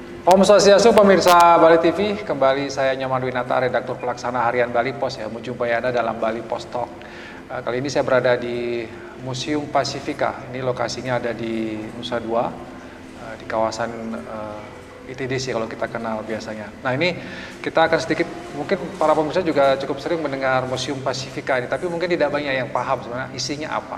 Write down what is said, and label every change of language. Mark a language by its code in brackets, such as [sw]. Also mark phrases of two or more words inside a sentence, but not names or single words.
[ban] Om Swastiastu [id] pemirsa Bali TV, kembali saya Nyoman Winata, redaktur pelaksana harian Bali Pos ya, menjumpai Anda dalam Bali Pos Talk. Kali ini saya berada di Museum Pasifika, ini lokasinya ada di Nusa Dua, di kawasan ITDC kalau kita kenal biasanya. Nah ini kita akan sedikit, mungkin para pemirsa juga cukup sering mendengar Museum Pasifika ini, tapi mungkin tidak banyak yang paham sebenarnya isinya apa.